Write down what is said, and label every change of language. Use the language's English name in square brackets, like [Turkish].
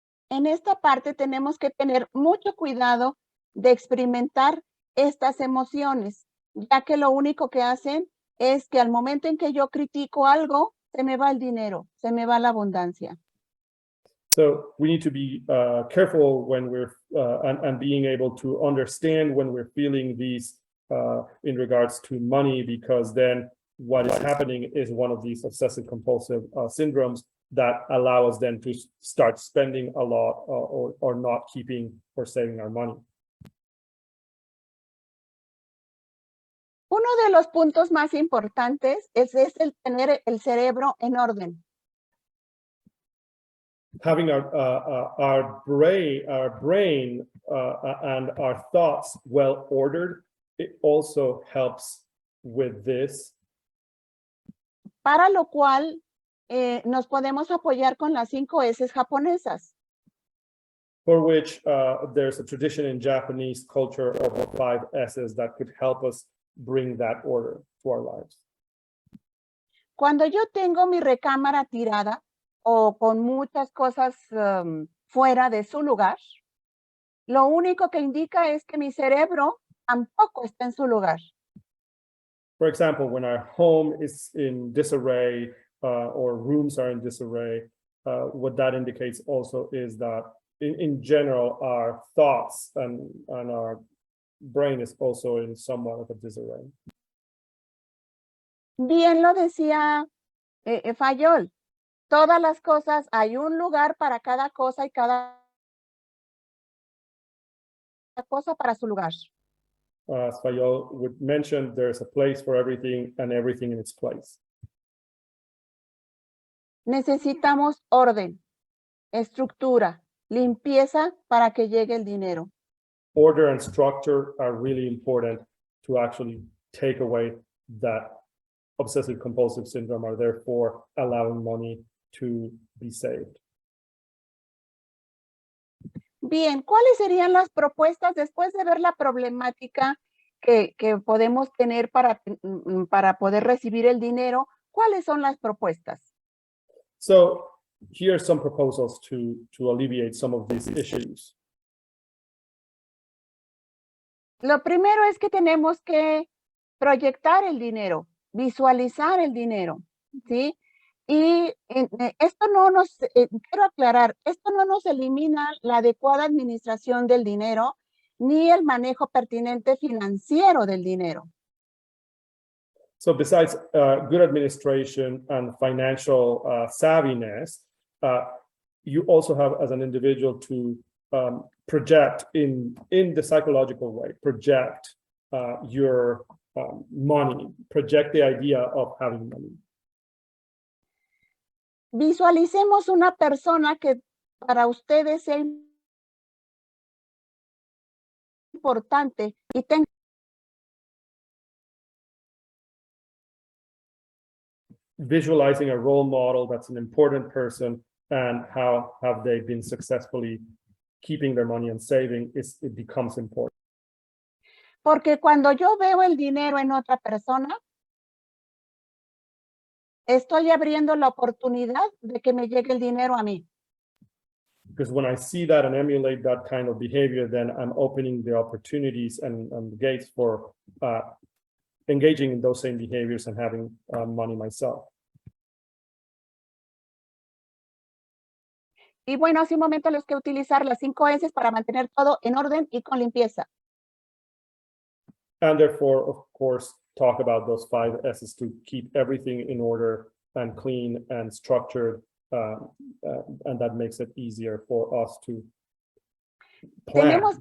[Spanish] En esta parte tenemos que tener mucho cuidado de experimentar estas emociones, ya que lo único que hacen es que al momento en que yo critico algo, se me va el dinero, se me va la abundancia. [English] So we need to be careful when we're and being able to understand when we're feeling these in regards to money, because then what is happening is one of these obsessive compulsive syndromes that allow us then to start spending a lot or not keeping or saving our money. [Spanish] Uno de los puntos más importantes es el tener el cerebro en orden. [English] Having our brain and our thoughts well ordered, it also helps with this. [Spanish] Para lo cual nos podemos apoyar con las 5 S japonesas. [English] For which there's a tradition in Japanese culture of the 5 S's that could help us bring that order to our lives. [Spanish] Cuando yo tengo mi recámara tirada o con muchas cosas fuera de su lugar, lo único que indica es que mi cerebro tampoco está en su lugar. [English] For example, when our home is in disarray or rooms are in disarray, what that indicates also is that in general, our thoughts and our brain is also in somewhat of a disarray. [Spanish] Bien lo decía Fayol, todas las cosas, hay un lugar para cada cosa y cada cosa para su lugar. [English] As Fayol would mention, there's a place for everything and everything in its place. [Spanish] Necesitamos orden, estructura, limpieza para que llegue el dinero. [English] Order and structure are really important to actually take away that obsessive compulsive syndrome, are therefore allowing money to be saved. [Spanish] Bien, ¿cuáles serían las propuestas después de ver la problemática que podemos tener para poder recibir el dinero? ¿Cuáles son las propuestas? [English] So here are some proposals to alleviate some of these issues. [Spanish] Lo primero es que tenemos que proyectar el dinero, visualizar el dinero, ¿sí? Y esto no nos, quiero aclarar, esto no nos elimina la adecuada administración del dinero ni el manejo pertinente financiero del dinero. [English] So besides good administration and financial savviness, you also have as an individual to project in the psychological way, project your money, project the idea of having money. [Spanish] Visualicemos una persona que para ustedes sea importante y tenga [English] Visualizing a role model that's an important person and how have they been successfully keeping their money and saving, it becomes important. [Spanish] Porque cuando yo veo el dinero en otra persona, estoy abriendo la oportunidad de que me llegue el dinero a mí. [English] Because when I see that and emulate that kind of behavior, then I'm opening the opportunities and the gates for engaging in those same behaviors and having money myself. [Spanish] Y bueno, hace un momento les que utilizar las 5 S para mantener todo en orden y con limpieza. [English] And therefore, of course, talk about those 5 S's to keep everything in order and clean and structured, and that makes it easier for us to plan.